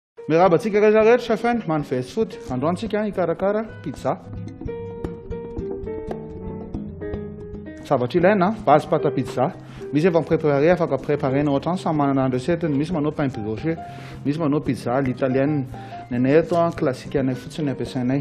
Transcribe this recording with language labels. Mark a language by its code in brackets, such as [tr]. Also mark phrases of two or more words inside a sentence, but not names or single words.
[mg] Miarabantsika rehetra chef, [en] man fast food. [mg] Androantsika hikarakara pizza. Zavatra ilaina, [fr] base pâte à pizza. [mg] Misy efa préparé, afaka préparenao ohatrany samy manana ny recette-ny. Misy manao [fr] pain brioché, [mg] misy manao [fr] pizza l'italienne. [mg] Nenay eto classique anay fotsiny ampiasainay.